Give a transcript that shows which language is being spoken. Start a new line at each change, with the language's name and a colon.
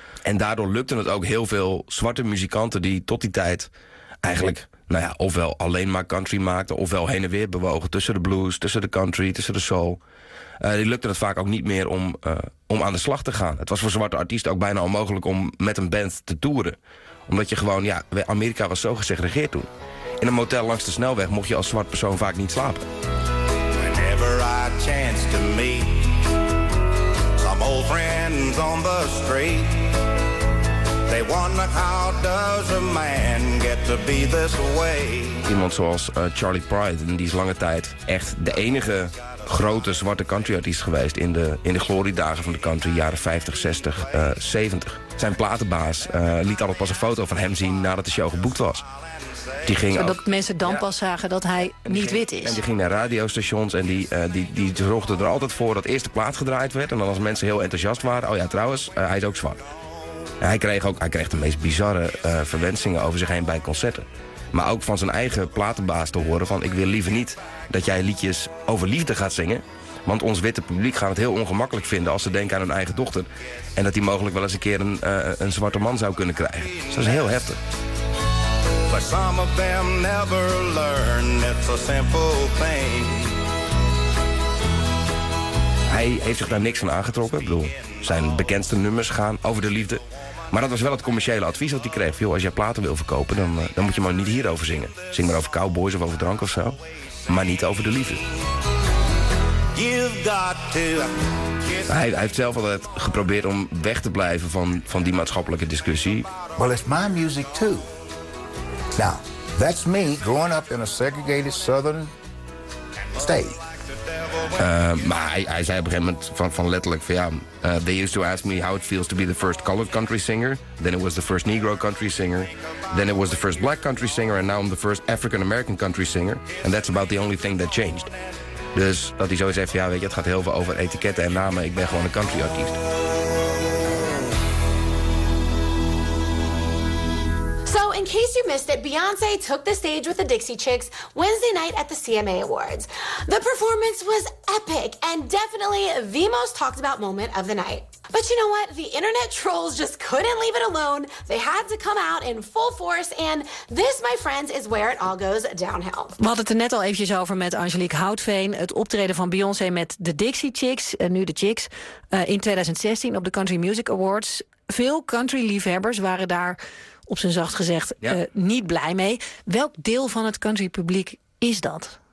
Dutch: En daardoor lukte het ook heel veel zwarte muzikanten die tot die tijd eigenlijk, nou ja, ofwel alleen maar country maakten, ofwel heen en weer bewogen tussen de blues, tussen de country, tussen de soul. Die lukte het vaak ook niet meer om aan de slag te gaan. Het was voor zwarte artiesten ook bijna onmogelijk om met een band te toeren. Omdat je gewoon, ja, Amerika was zo gesegregeerd toen. In een motel langs de snelweg mocht je als zwart persoon vaak niet slapen.
English: Whenever I chance to meet some old friends on the street, they wonder how does a man get to be this way.
Dutch: Iemand zoals Charlie Pride, en die is lange tijd echt de enige grote zwarte countryartiest geweest in de gloriedagen van de country, jaren 50, 60, 70. Zijn platenbaas liet altijd pas een foto van hem zien nadat de show geboekt was. Die ging zodat ook mensen dan, ja, pas zagen dat hij niet ging, wit is. En die ging naar radiostations en die zorgden er altijd voor dat eerst de plaat gedraaid werd. En dan als mensen heel enthousiast waren, oh ja, trouwens, hij is ook zwart. En hij kreeg de meest bizarre verwensingen over zich heen bij concerten. Maar ook van zijn eigen platenbaas te horen van, ik wil liever niet dat jij liedjes over liefde gaat zingen. Want ons witte publiek gaat het heel ongemakkelijk vinden als ze denken aan hun eigen dochter. En dat die mogelijk wel eens een keer een zwarte man zou kunnen krijgen. Dus dat is heel heftig.
English: But some of them never learn, it's a simple thing.
Dutch: Hij heeft zich daar niks van aangetrokken. Ik bedoel, zijn bekendste nummers gaan over de liefde. Maar dat was wel het commerciële advies dat hij kreeg. Joh, als jij platen wil verkopen, dan moet je maar niet hierover zingen. Zing maar over cowboys of over drank of zo. Maar niet over de liefde.
English: You've got to...
Dutch: Hij heeft zelf altijd geprobeerd om weg te blijven van die maatschappelijke discussie.
English: Well, it's my music too. Now, that's me growing up in a segregated southern state.
Dutch: Maar hij zei op een gegeven moment van letterlijk van ja,
English: they used to ask me how it feels to be the first colored country singer. Then it was the first Negro country singer. Then it was the first black country singer. And now I'm the first African American country singer. And that's about the only thing that changed.
Dutch: Dus dat hij zo zegt van ja, weet je, het gaat heel veel over etiketten en namen. Ik ben gewoon een country artiest.
English: in case you missed it, Beyonce took the stage with the Dixie Chicks Wednesday night at the CMA Awards. The performance was epic and definitely the most talked about moment of the night. But you know what? The internet trolls just couldn't leave it alone. They had to come out in full force. And this, my friends, is where it all goes downhill.
Dutch: We hadden het er net al eventjes over met Angelique Houtveen. Het optreden van Beyoncé met de Dixie Chicks, nu de Chicks, in 2016 op de Country Music Awards. Veel country-liefhebbers waren daar, op zijn zacht gezegd, niet blij mee. Welk deel van het country-publiek is dat?